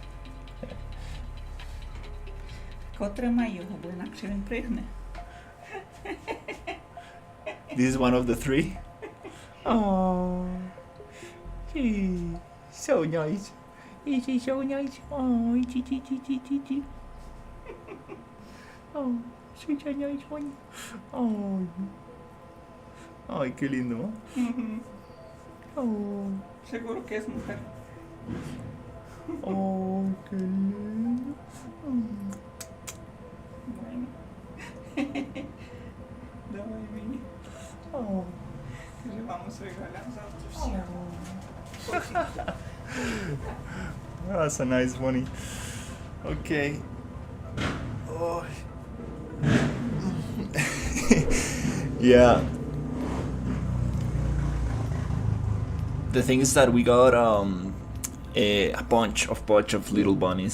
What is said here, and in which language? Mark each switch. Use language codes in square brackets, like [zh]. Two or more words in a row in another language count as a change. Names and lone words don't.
[uk] Тримай його, бо інакше він пригне. [en] This is one of the three. Oh, gee, so nice. Is he so nice? Oh, gee. Oh, such a nice one. [es] Oh, ay, qué lindo. Oh, Seguro que es mujer. oh, qué lindo. Bueno. [uk] Давай мені. Oh. Каже, [es] vamos a regalar [uk] завтра всіх. [en] That's a nice bunny. Okay. Oh. Yeah. The thing is that we got a bunch of little bunnies.